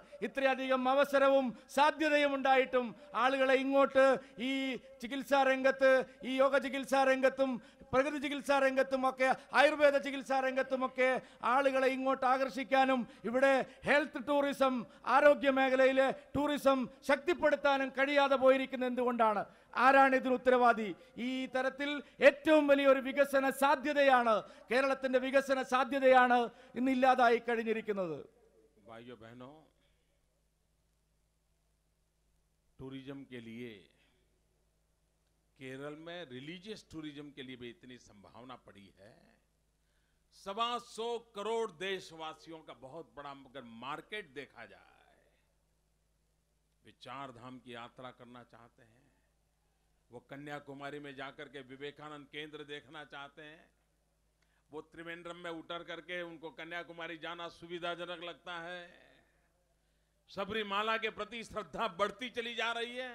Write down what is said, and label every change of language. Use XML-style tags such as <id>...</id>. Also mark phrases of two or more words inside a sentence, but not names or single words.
<ml>ഇത്രയധികം അവസരവും സാധ്യതയും ഉണ്ടായിട്ടും ആളുകളെ ഇങ്ങോട്ട് ഈ ചികിത്സാ രംഗത്ത്, ഈ യോഗ ചികിത്സാ രംഗത്തും പ്രകൃതി ചികിത്സാ രംഗത്തുമൊക്കെ ആയുർവേദ ചികിത്സാ രംഗത്തുമൊക്കെ ആളുകളെ ഇങ്ങോട്ട് ആകർഷിക്കാനും ഇവിടെ</ml> <en>health tourism,</en> <ml>ആരോഗ്യ മേഖലയിലെ ടൂറിസം ശക്തിപ്പെടുത്താനും കഴിയാതെ പോയിരിക്കുന്നത് എന്തുകൊണ്ടാണ്? ആരാണ് ഇതിന് ഉത്തരവാദി? ഈ തരത്തിൽ ഏറ്റവും വലിയൊരു വികസന സാധ്യതയാണ്, കേരളത്തിന്റെ വികസന സാധ്യതയാണ് ഇന്ന് ഇല്ലാതായി കഴിഞ്ഞിരിക്കുന്നത്.</ml> <hi>भाइयों बहनों, टूरिज्म के लिए केरल में</hi> <en>religious tourism</en> <hi>के लिए भी इतनी संभावना पड़ी है। 125 करोड़ देशवासियों का बहुत बड़ा अगर मार्केट देखा जाए, वे 4 धाम की यात्रा करना चाहते हैं, वो कन्याकुमारी में जाकर के विवेकानंद केंद्र देखना चाहते हैं, वो त्रिवेंद्रम में उतर करके उनको कन्याकुमारी जाना सुविधाजनक लगता है, सबरीमाला के प्रति श्रद्धा बढ़ती चली जा रही है।</hi>